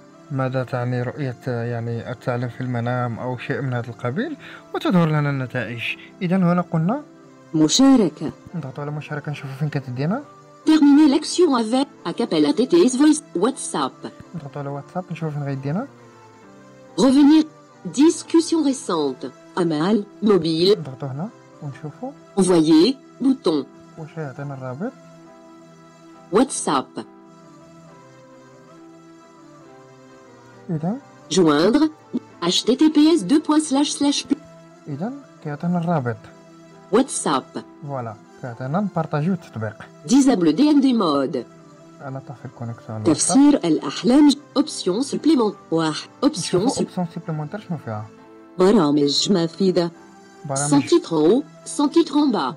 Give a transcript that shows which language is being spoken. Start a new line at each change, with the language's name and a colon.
Arabic: ماذا تعني رؤية الثعلب في المنام أو شيء من هذا القبيل، وتظهر لنا النتائج. إذن هنا قلنا مشاركة، نضغط على مشاركة نشوف فين كتدينا.
French: terminer l'action avec acapella TTS voice WhatsApp.
Arabic: نضغط على واتساب نشوف فين غيدينا.
French: revenir discussion récente
Arabic: أمال موبيل. نضغطو هنا ونشوفو
French: envoyer bouton
Arabic: واش يعطينا الرابط.
English: WhatsApp.
Arabic: إذن
French: joindre https://
Arabic: إذن كيعطينا الرابط
English: WhatsApp.
Arabic: فوالا كيعطينا نبارطاجيو التطبيق.
English: disable DND mode.
Arabic: أنا طافي الكونيكسيون. تفسير الأحلام
French: option supplémentaire. 1 option
Arabic: اوبسيون سيبليمونتير شنو فيها؟ برامج مفيدة.
French: sans titre en haut, sans titre en bas.